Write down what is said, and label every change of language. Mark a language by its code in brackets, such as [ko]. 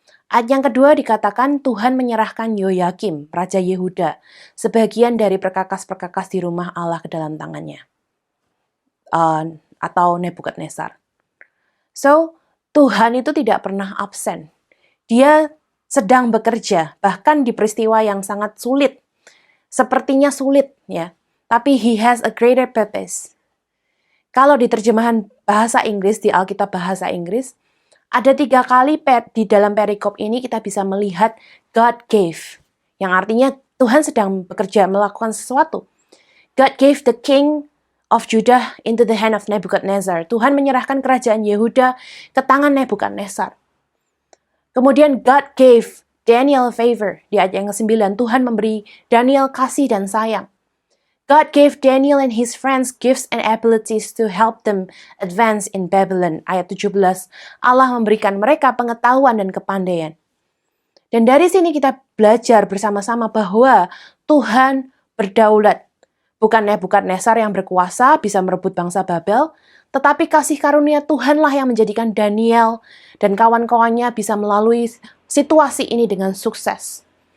[id] Ayat yang kedua dikatakan Tuhan menyerahkan Yoyakim, Raja Yehuda, sebagian dari perkakas-perkakas di rumah Allah ke dalam tangannya. Atau Nebukadnezar. So, Tuhan itu tidak pernah absen. Dia sedang bekerja, bahkan di peristiwa yang sangat sulit. Sepertinya sulit, ya. Tapi [en] He has a greater purpose. [id] Kalau di terjemahan bahasa Inggris, di Alkitab bahasa Inggris, ada 3 kali di dalam perikop ini kita bisa melihat [en] God gave. [id] Yang artinya Tuhan sedang bekerja melakukan sesuatu. [en] God gave the king of Judah into the hand of Nebuchadnezzar. [id] Tuhan menyerahkan kerajaan Yehuda ke tangan Nebukadnezar. Kemudian [en] God gave Daniel favor. [id] Di ayat yang ke-9, Tuhan memberi Daniel kasih dan sayang. [en] God gave Daniel and his friends gifts and abilities to help them advance in Babylon. [id] Ayat 17, Allah memberikan mereka pengetahuan dan kepandaian. Dan dari sini kita belajar bersama-sama bahwa Tuhan berdaulat. Bukan Nebukadnezar yang berkuasa bisa merebut bangsa Babel, tetapi kasih karunia Tuhanlah yang menjadikan Daniel dan kawan-kawannya bisa melalui situasi ini dengan sukses.